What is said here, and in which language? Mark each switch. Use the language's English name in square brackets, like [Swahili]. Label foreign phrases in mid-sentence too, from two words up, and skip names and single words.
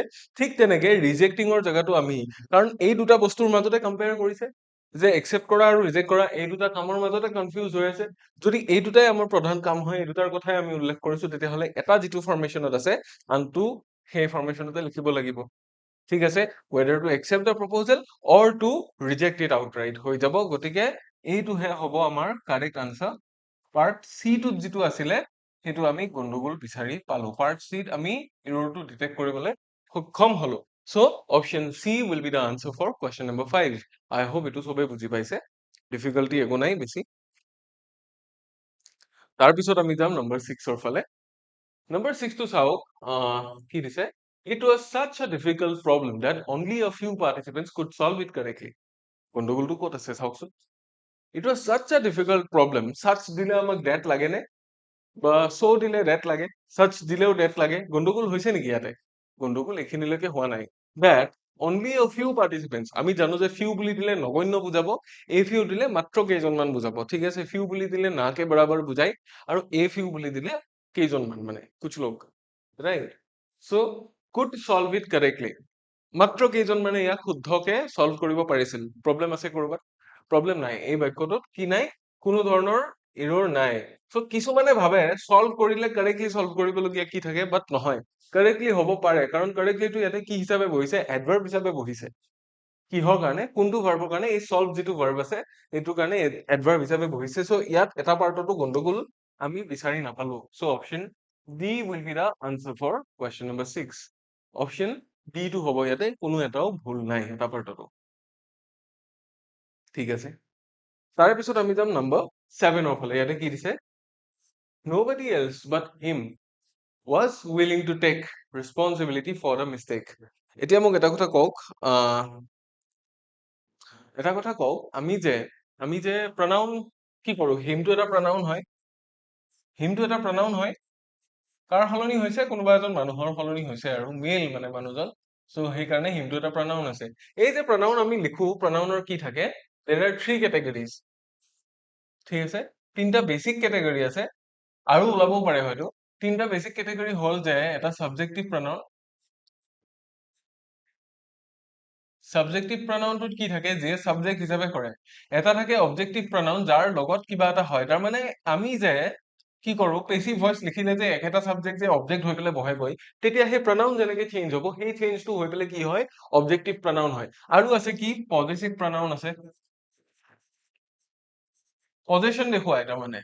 [Assamese] ঠিক তেনেকে ৰিজেক্টিঙৰ জেগাতো আমি, কাৰণ এই দুটা বস্তুৰ মাজতে কম্পেয়াৰ কৰিছে যে একচেপ্ট কৰা আৰু ৰিজেক্ট কৰা, এই দুটা কামৰ মাজতে কনফিউজ হৈ আছে। যদি এই দুটাই আমাৰ প্ৰধান কাম হয়, এই দুটাৰ কথাই আমি উল্লেখ কৰিছো, তেতিয়াহ'লে এটা যিটো ফৰ্মেশ্যনত আছে আনটো সেই ফৰ্মেশ্যনতে লিখিব লাগিব। ঠিক আছে, [English] whether to accept the proposal or to reject it outright [Assamese] হৈ যাব। গতিকে এইটোহে হ'ব আমাৰ [English] correct answer. part C [Assamese] টোত যিটো আছিলে সেইটো আমি গণ্ডগোল বিচাৰি পালো। পাৰ্ট চিত আমি [English] errorটো detect [Assamese] কৰিবলৈ সক্ষম হলো। [English] so option C will be the answer for question number 5. I hope [Assamese] এইটো সবে বুজি পাইছে, ডিফিকাল্টি একো নাই বেছি। তাৰপিছত আমি যাম নম্বৰ 6 ৰ ফালে। নম্বৰ 6 টো চাওক, কি দিছে, [English] it was such a difficult problem that only a few participants could solve it correctly। [Assamese] গণ্ডগোলটো ক'ত আছে চাওকচোন। [English] it was such a difficult problem, [Assamese] such দিলে আমাক that লাগে নে, বা so দিলে that লাগে, such দিলেও that লাগে। গণ্ডগোল হৈছে নেকি ইয়াতে? গণ্ডগোল এইখিনিলৈকে হোৱা নাই। [English] that only a few participants, [Assamese] আমি জানো যে few বুলি দিলে নগণ্য বুজাব, [English] a few [Assamese] দিলে মাত্ৰ কেইজনমান বুজাব। ঠিক আছে, few বুলি দিলে [Hindi] ना के बराबर [Assamese] বুজাই, আৰু [English] a few [Assamese] বুলি দিলে কেইজনমান, মানে [Hindi] कुछ लोग, [Assamese] ৰাইট। [English] so could solve it correctly, [Assamese] মাত্ৰ কেইজন মানে ইয়াক শুদ্ধকে সলভ কৰিব পাৰিছিল। প্ৰব্লেম আছে কৰবাত? প্ৰব্লেম নাই। এই বাক্যটোত কি নাই? কোনো ধৰণৰ এৰৰ নাই। সো কিছুমানে ভাবে সলভ কৰিলে [English] correctly solve [Assamese] কৰিবলগীয়া কি থাকে, বাট নহয়, কাৰেক্টলি হ'ব পাৰে, কাৰণ কাৰেক্টলিটো ইয়াতে কি হিচাপে বহিছে, এডভাৰ্ব হিচাপে বহিছে। কিহৰ কাৰণে? কোনটো ভাৰ্বৰ কাৰণে? এই সলভ যিটো ভাৰ্ব আছে এইটো কাৰণে এডভাৰ্ব হিচাপে বহিছে। সো ইয়াত এটা পাৰ্টতো গণ্ডগোল আমি বিচাৰি নাপালো। [English] so option D will be the answer for question number 6. option D [Assamese] টো হ'ব ইয়াতে, কোনো এটাও ভুল নাই এটা পাৰ্টতো। ঠিক আছে, তাৰে পিছত আমি যাম নম্বৰ 7 ৰ ফালে। ইয়াতে কি দিছে, [English] nobody else but him was willing to take responsibility for the mistake। [Assamese] এতিয়া মোক এটা কথা কওক, এটা কথা কওক, আমি যে pronoun কি কৰো, হিমটো এটা pronoun হয়, হিমটো এটা pronoun হয়। কাৰ সলনি হৈছে? কোনোবা এজন মানুহৰ সলনি হৈছে, আৰু মেল মানে মানুহজন। সো সেইকাৰণে হিমটো এটা pronoun আছে। এই যে pronoun আমি লিখো, pronounৰ কি থাকে? [English] there are 3 categories। [Assamese] ঠিক আছে, তিনটা [English] basic category [Assamese] আছে, আৰু ওলাবও পাৰে হয়তো। তিনটা [English] basic category [Assamese] হল যে এটা [English] subjective pronoun, subjective pronounটোত [Assamese] কি থাকে, যে সাবজেক্ট হিচাপে কৰে। এটা থাকে [English] objective pronoun, [Assamese] যাৰ লগত কিবা এটা হয়। তাৰ মানে আমি যে কি কৰো, [English] passive voice [Assamese] লিখিলে যে একেটা সাবজেক্ট যে অবজেক্ট হৈ পেলাই বহে গৈ, তেতিয়া সেই pronoun যেনেকে চেঞ্জ হ'ব, সেই চেঞ্জটো হৈ পেলাই কি হয়, [English] objective pronoun [Assamese] হয়। আৰু আছে কি, [English] possessive pronoun [Assamese] আছে, পজেশন দেখুৱাই তাৰমানে।